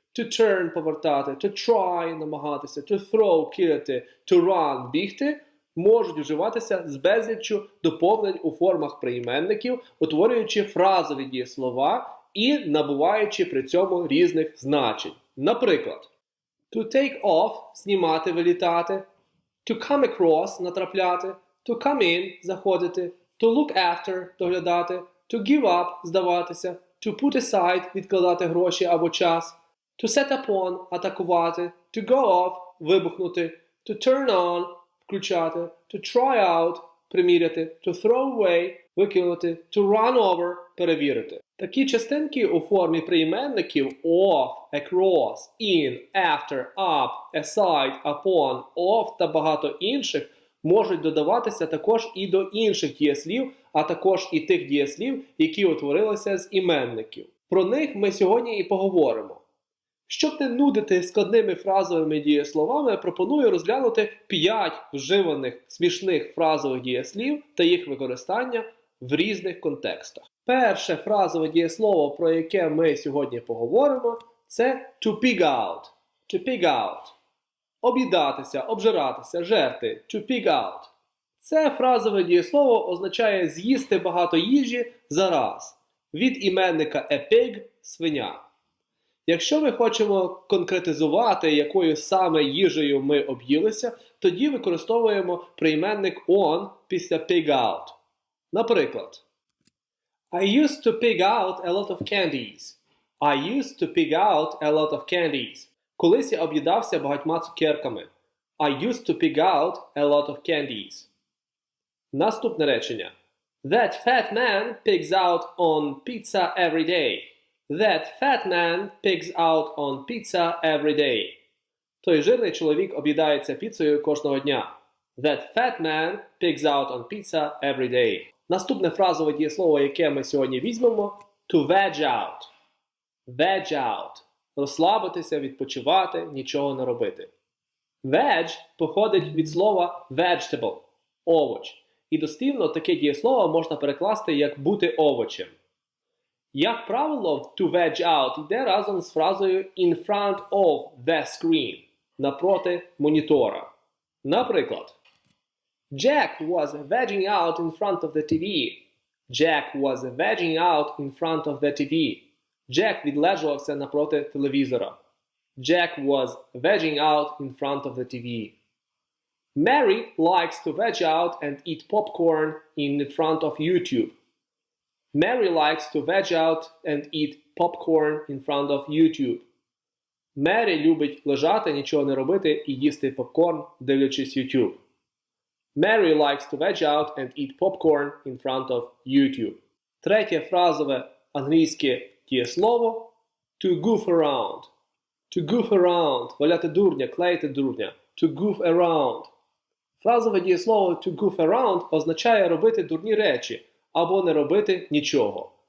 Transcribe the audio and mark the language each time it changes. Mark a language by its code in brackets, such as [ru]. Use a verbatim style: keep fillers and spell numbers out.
[uk] to turn – повертати, to try – намагатися, to throw – кидати, to run – бігти, можуть вживатися з безліччю доповнень у формах прийменників, утворюючи фразові дієслова і набуваючи при цьому різних значень. Наприклад, to take off – знімати, вилітати, to come across – натрапляти, to come in – заходити, to look after – доглядати, to give up – здаватися, to put aside – відкладати гроші або час, to set upon – атакувати, to go off – вибухнути, to turn on – включати, to try out – приміряти, to throw away – викинути, to run over – перевірити. Такі частинки у формі прийменників off, across, in, after, up, aside, upon, off та багато інших можуть додаватися також і до інших дієслів, а також і тих дієслів, які утворилися з іменників. Про них ми сьогодні і поговоримо. Щоб не нудити складними фразовими дієсловами, пропоную розглянути п'ять вживаних смішних фразових дієслів та їх використання в різних контекстах. Перше фразове дієслово, про яке ми сьогодні поговоримо, це to pig out. [en] To pig out. [uk] Об'їдатися, обжиратися, жерти. [en] To pig out. [uk] Це фразове дієслово означає з'їсти багато їжі за раз. Від іменника a pig – свиня. Якщо ми хочемо конкретизувати, якою саме їжею ми об'їлися, тоді використовуємо прийменник on після pig out. [en] Наприклад, I used to pig out a lot of candies. I used to pig out a lot of candies. [uk] Колись я об'їдався багатьма цукерками. [en] I used to pig out a lot of candies. [uk] Наступне речення. [en] That fat man pigs out on pizza every day. That fat man pigs out on pizza every day. [uk] Той жирний чоловік об'їдається піцею кожного дня. [en] That fat man pigs out on pizza every day. [uk] Наступне фразове дієслово, яке ми сьогодні візьмемо, to veg out. [en] Veg out. [uk] Розслабитися, відпочивати, нічого не робити. Veg походить від слова vegetable – овоч. І дослівно таке дієслово можна перекласти як бути овочем. Як правило, to veg out йде разом з фразою [en] in front of the screen [uk] – напроти монітора. [en] Наприклад, Jack was vegging out in front of the ті ві. Jack was vegging out in front of the ті ві. [uk] Jack відлежувався напроти телевізора. [en] Jack was vegging out in front of the ті ві. Mary likes to veg out and eat popcorn in front of YouTube. Mary likes to veg out and eat popcorn in front of YouTube. [uk] Мері любить лежати, нічого не робити і їсти попкорн, дивлячись YouTube. [en] Mary likes to veg out and eat popcorn in front of YouTube. [uk] Третє фразове англійське дієслово to goof around. [en] To goof around. [uk] Валяти дурня, клеїти дурня. [en] To goof around. [uk] Фразове дієслово to goof around означає робити дурні речі, або не робити нічого.